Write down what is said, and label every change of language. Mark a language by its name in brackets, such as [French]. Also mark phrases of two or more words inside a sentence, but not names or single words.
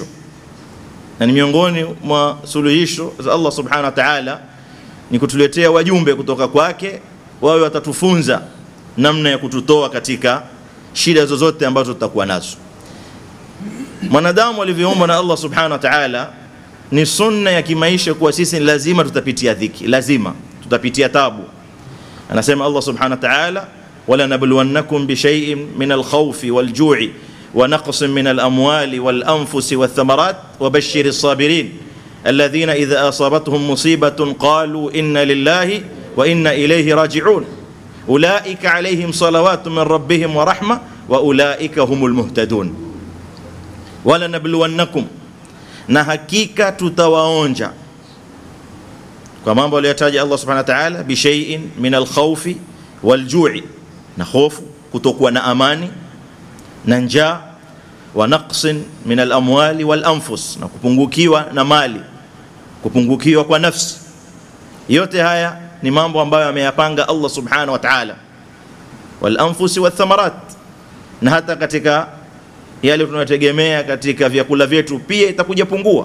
[Swahili] Na ni miongoni mwa suluhisho za [Arabic] الله سبحانه وتعالى [Swahili] ni kutuletea wajumbe kutoka kwake, wawe watatufunza namna ya kututoa katika shida zozote ambazo tutakuwa nazo. Mwanadamu alivyoumbwa na [Arabic] الله سبحانه وتعالى, [Swahili] ni sunna ya kimaisha kuwa sisi lazima tutapitia dhiki, lazima tutapitia tabu. [Arabic] Anasema الله سبحانه وتعالى ولنبلونكم بشيء من الخوف والجوع ونقص من الأموال والأنفس والثمرات وبشر الصابرين الذين إذا أصابتهم مصيبة قالوا إنا لله وإنا إليه راجعون أولئك عليهم صلوات من ربهم ورحمة وأولئك هم المهتدون ولنبلونكم [Swahili] na hakika tutawaonja kwa mambo aliyotaja [Arabic] الله سبحانه وتعالى بشيء من الخوف والجوع, [Swahili] na hofu, kutokuwa na amani na njaa, [Arabic] ونقص من الأموال والأنفس, [Swahili] na kupungukiwa na mali, kupungukiwa kwa nafsi. Yote haya ni mambo ambayo ameyapanga [Arabic] الله سبحانه وتعالى والأنفس والثمرات, [Swahili] na hata katika yale tunayotegemea katika vyakula vyetu pia itakuja pungua.